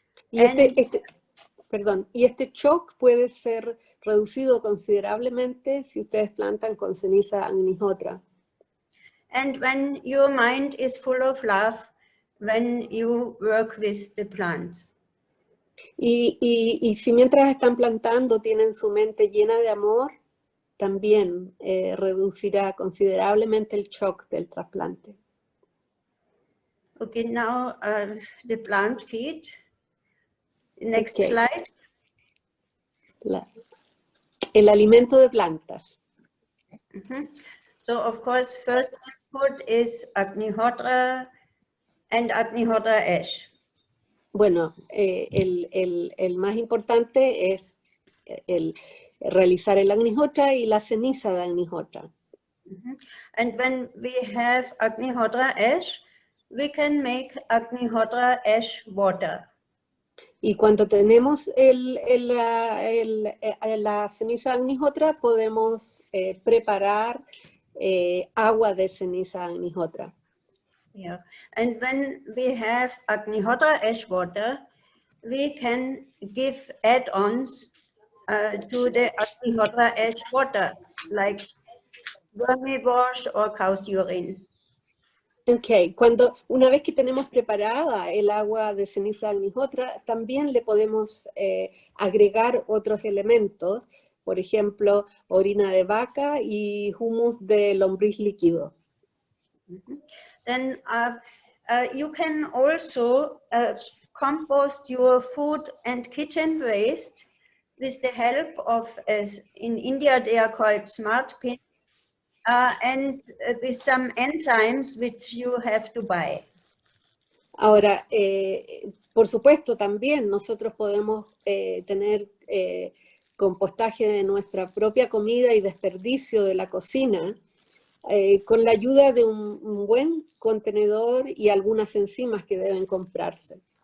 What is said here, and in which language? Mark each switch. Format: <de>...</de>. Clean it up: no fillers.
<es>Y este shock puede ser reducido considerablemente si ustedes plantan con ceniza Agnihotra.</es> <en>And when your mind is full of love, when you work with the plants.</en> <es>Y si mientras están plantando tienen su mente llena de amor, también reducirá considerablemente el shock del trasplante.</es> <en>Okay, now the plant feed. Next slide.</en> <es>El alimento de plantas.</es> <en>So of course, first input is Agnihotra and Agnihotra ash.</en> <es>Bueno, el más importante es el realizar el Agnihotra y la ceniza de Agnihotra.</es> <en>And when we have Agnihotra ash, we can make Agnihotra ash water.</en> <es>Y cuando tenemos la ceniza de Agnihotra, podemos preparar agua de ceniza de Agnihotra.</es> <en>Yeah, and when we have Agnihotra ash water, we can give add-ons to the Agnihotra ash water, like wormy wash or cow's urine.</en> <es>Ok, una vez que tenemos preparada el agua de ceniza de Agnihotra, también le podemos agregar otros elementos, por ejemplo, orina de vaca y humus de lombriz líquido.</es> <en>Then you can also compost your food and kitchen waste with the help of, in India they are called smart pins, and with some enzymes which you have to buy.</en> <es>Ahora, por supuesto, también nosotros podemos tener compostaje de nuestra propia comida y desperdicio de la cocina, con la ayuda de un buen contenedor y algunas enzimas que deben comprarse.</es>